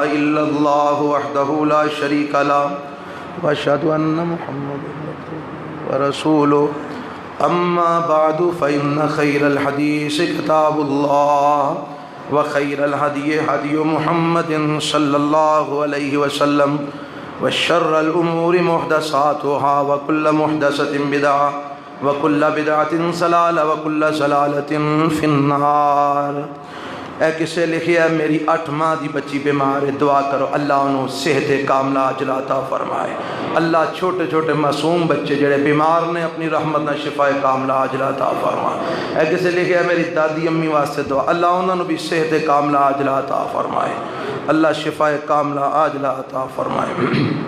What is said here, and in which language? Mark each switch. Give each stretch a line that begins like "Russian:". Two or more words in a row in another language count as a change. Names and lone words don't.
Arabic: الا الله وحده لا شريك له واشهد ان محمدا عبده ورسوله اما بعد فان خير الحديث كتاب الله وخير الهدي هدي محمد صلى الله عليه وسلم وشر الامور محدثاتها وكل محدثة بدعة وَكُلَّ بِدْعَةٍ ضَلَالَةٍ وَكُلَّ ضَلَالَةٍ فِي النَّارِ۔
Punjabi: اے کسے لکھیا ہے میری 8 ماہ دی بچی بیمار ہے، دعا کرو اللہ انہوں صحت کاملہ عاجلہ عطا فرمائے۔ اللہ چھوٹے چھوٹے معصوم بچے جڑے بیمار نے اپنی رحمت نہ شفا کاملہ عاجلہ عطا فرمائے۔ اے کسے لکھیا ہے میری دادی امی واسطے دعا، اللہ انہوں بھی صحت کاملہ عاجلہ عطا فرمائے، اللہ شفا کاملہ عاجلہ عطا فرمائے۔